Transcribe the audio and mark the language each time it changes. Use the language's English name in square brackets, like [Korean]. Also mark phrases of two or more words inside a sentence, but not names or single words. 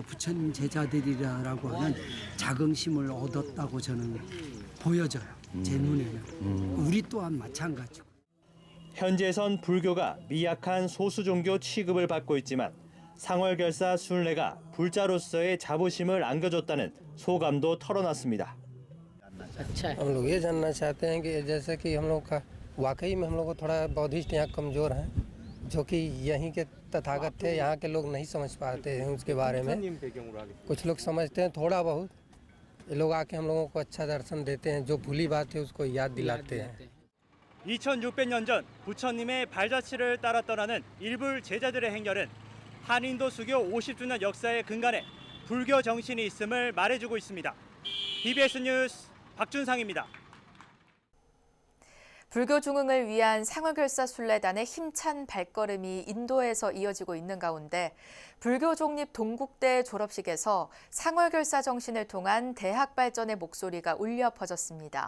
[Korean] 부처님 제자들이다라고 하는 자긍심을 얻었다고 저는 보여져요. 제 눈에는. 우리 또한 마찬가지고. 현지에선 불교가 미약한 소수 종교 취급을 받고 있지만 상월결사 순례가 불자로서의 자부심을 안겨줬다는 소감도 털어놨습니다. [Hindi] हम लोग ये जानना चाहते हैं कि जैसे कि हम लोग का वाकई में हम लोग को थोड़ा बौद्धिस्ट यहाँ कमज़ोर हैं जो कि यहीं के तथागत थे यहाँ के लोग नहीं समझ पाते हैं उसके बारे में कुछ लोग समझते हैं थोड़ा बहुत ये लोग आके हम लोगों को अच्छा दर्शन देते हैं जो भूली बात है उसको याद दिलाते हैं [Korean] 2600년 전 부처님의 발자취를 따라 떠나는 일부 제자들의 행렬은 한인도 수교 50주년 역사의 근간에 불교 정신이 있음을 말해주고 있습니다. BBS 뉴스 박준상입니다. 불교 중흥을 위한 상월결사 순례단의 힘찬 발걸음이 인도에서 이어지고 있는 가운데 불교 독립 동국대 졸업식에서 상월결사 정신을 통한 대학 발전의 목소리가 울려 퍼졌습니다.